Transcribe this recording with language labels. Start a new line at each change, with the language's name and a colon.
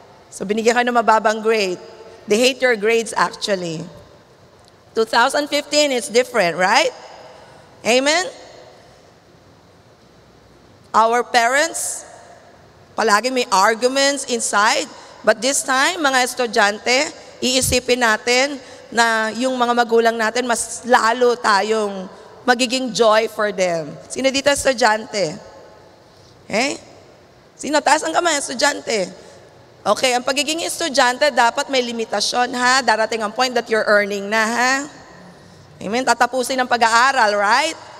Filipino: So binigyan ka ng mababang grade.
English: They hate your grades actually. 2015, it's different, right? Amen? Our parents,
Filipino: palagi may
English: arguments inside. But this time,
Filipino: mga estudyante, iisipin natin na yung mga magulang natin, mas lalo tayong magiging
English: joy for them.
Filipino: Sino dito estudyante? Okay? Sino? Taas ang kamay, estudyante. Okay, ang pagiging estudyante, dapat may limitasyon, ha? Darating ang point
English: that you're earning
Filipino: na, ha?
English: Amen?
Filipino: Tatapusin ang pag-aaral, right?